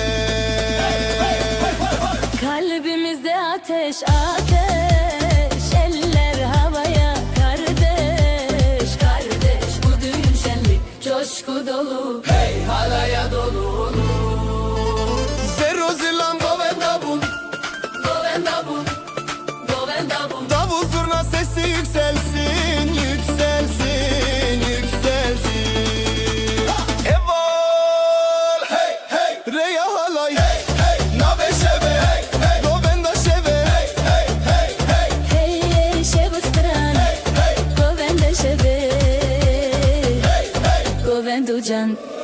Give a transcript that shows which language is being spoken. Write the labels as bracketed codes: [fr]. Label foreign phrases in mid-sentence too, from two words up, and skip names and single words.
[tr] Kalbimizde ateş ateş, eller havaya, kardeş kardeş, bu düğün şenlik coşku dolu, hey halaya dolu. [ku] Zero zilam govenda bun, Govenda bun, govenda bun. [tr] davul zurna sesi yükselsin, yükselsin, yükselsin. [ku] Evol hey hey reya halay hey hey, nave şeve hey hey, govenda şeve hey hey hey hey. Hey hey şevu stran, govenda şeve, govendu can.